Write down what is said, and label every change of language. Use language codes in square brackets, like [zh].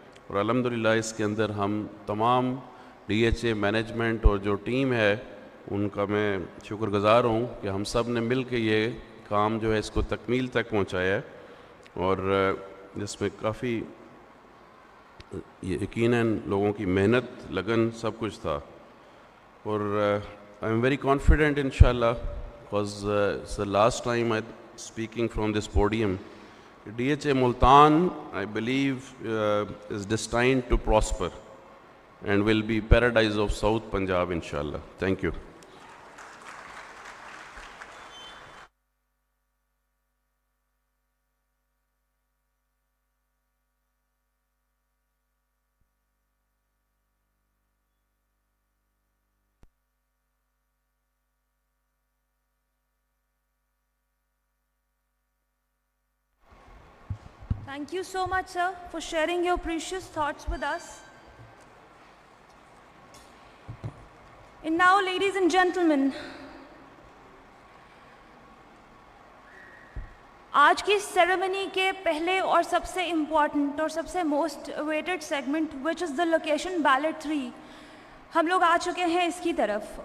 [ur] اور الحمدللہ اس کے اندر ہم تمام ڈی ایچ اے مینجمنٹ اور جو ٹیم ہے ان کا میں شکر گزار ہوں کہ ہم سب نے مل کے یہ کام جو ہے اس کو تکمیل تک پہنچایا ہے, اور جس میں کافی یقیناً لوگوں کی محنت, لگن سب کچھ تھا. [en] اور I am very confident inshallah, because it's the last time I'm speaking from this podium. DHA Multan, I believe, is destined to prosper and will be paradise of South Punjab inshallah. Thank you. Thank you so much, sir, for sharing your precious thoughts with us. And now, ladies and gentlemen, [ur] آج کی ceremony کے پہلے اور سب سے important اور سب سے most awaited segment [en] which is the location belt 3 [ur] ہم لوگ آ چکے ہیں اس کی طرف.